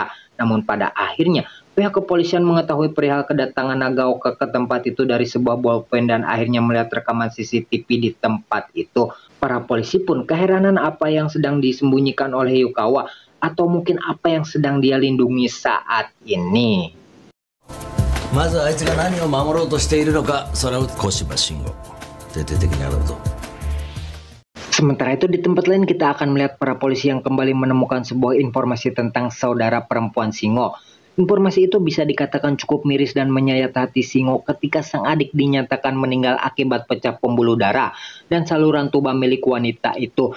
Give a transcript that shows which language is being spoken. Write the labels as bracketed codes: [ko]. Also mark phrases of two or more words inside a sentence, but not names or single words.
[id] Namun pada akhirnya, pihak kepolisian mengetahui perihal kedatangan Nagaoka ke tempat itu dari sebuah bolpen dan akhirnya melihat rekaman CCTV di tempat itu. Para polisi pun keheranan apa yang sedang disembunyikan oleh Yukawa atau mungkin apa yang sedang dia lindungi saat ini. [ja] まずあいつが何を守ろうとしているのか、それを小柴慎吾徹底的にやろうと。 [id] Sementara itu di tempat lain kita akan melihat para polisi yang kembali menemukan sebuah informasi tentang saudara perempuan Singo. Informasi itu bisa dikatakan cukup miris dan menyayat hati Singo ketika sang adik dinyatakan meninggal akibat pecah pembuluh darah dan saluran tuba milik wanita itu.